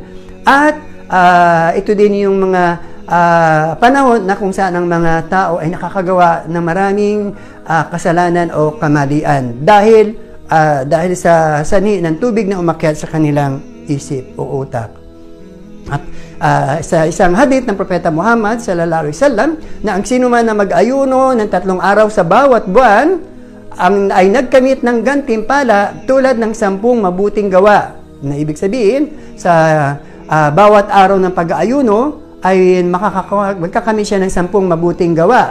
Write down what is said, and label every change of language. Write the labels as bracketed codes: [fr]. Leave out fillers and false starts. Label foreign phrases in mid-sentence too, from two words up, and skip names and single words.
[tl] At ito din yung mga panahon na kung saan ang mga tao ay nakakagawa ng maraming kasalanan o kamalian dahil sa sani ng tubig na umakyat sa kanilang isip o utak. At sa isang hadith ng Propeta Muhammad [ar] صلى الله عليه وسلم [tl] na ang sino man na mag-ayuno ng 3 araw sa bawat buwan ay nagkamit ng gantimpala tulad ng 10 mabuting gawa. Na ibig sabihin, sa bawat araw ng pag-aayuno ay magkakamit siya ng 10 mabuting gawa.